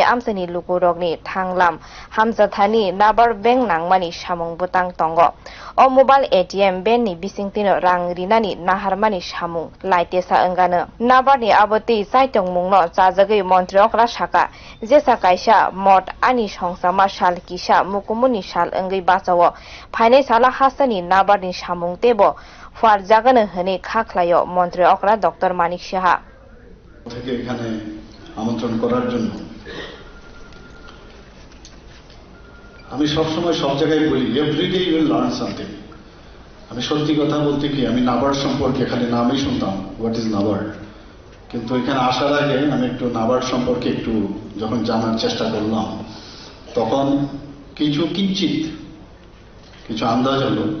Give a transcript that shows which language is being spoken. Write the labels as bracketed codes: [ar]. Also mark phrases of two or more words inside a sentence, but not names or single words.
[trp] Amsani Luku Rokni Thanglam Hamzathani Nabar Bank Nangmani Samung Butang Tongo O [en] Mobile ATM [trp] Ben ni Bisingtino Rang Rinani Naharmani Samung Laitesa Engano Nabar ni Aboti Saitong Mungno Chajagei Montreokra Shaka Jesa Kaisha Mot Ani Songsama Shal Kisha Mukumuni Shal Engai Basawo Phainai Sala Hasani Nabar ni Samung Tebo ফার জাগানো হনে খাখলায়ো মন্ত্রী অকরা ডক্টর মানিক সাহা [bn] থেকে এখানে আমন্ত্রণ করার জন্য আমি সব সময় সব জায়গায় বলি [en] everyday you will learn something [bn] আমি সত্যি কথা বলতে কি আমি নাবার্ড সম্পর্কে খালি নামই শুনতাম [en] what is NABARD [bn] কিন্তু এখানে আসার আগে আমি একটু নাবার্ড সম্পর্কে একটু যখন জানার চেষ্টা করলাম তখন কিঞ্চিত কিছু আন্দাজ হলো